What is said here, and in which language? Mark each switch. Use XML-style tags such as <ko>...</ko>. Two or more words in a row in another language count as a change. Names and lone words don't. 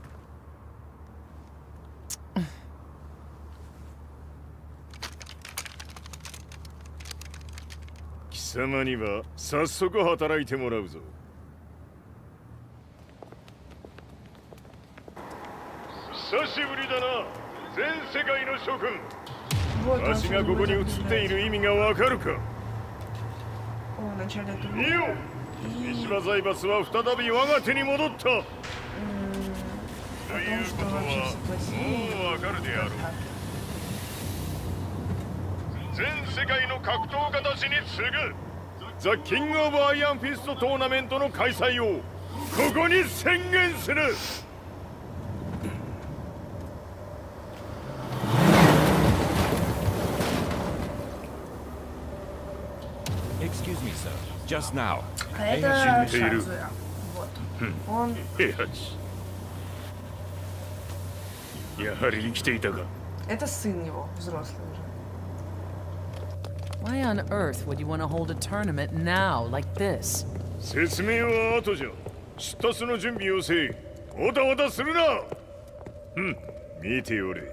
<ja>貴様には早速働いてもらうぞ。久しぶりだな、全世界の諸君。</ja> <ru>Вот</ru> <ja>わしがここに映っている意味がわかるか。</ja> <ru>О, вначале это</ru> <ja>見よ、三島財閥は再び我が手に戻った。ということはもうわかるであろう。全世界の格闘家たちに次ぐザ・キング・オブ・アイアンフィストトーナメントの開催をここに宣言する。</ja> <en>Excuse me, sir. Just now.</en> <ru>А это Шацуя. Шацуя. Вот. Он...</ru> <ja>平八。やはり生きていたか。</ja> <ru>Это сын его, взрослый уже.</ru> <en>Why on earth would you want to hold a tournament now, like this?</en> <ja>説明は後じゃ。出立の準備をせい。おたおたするな。見ておれ。</ja>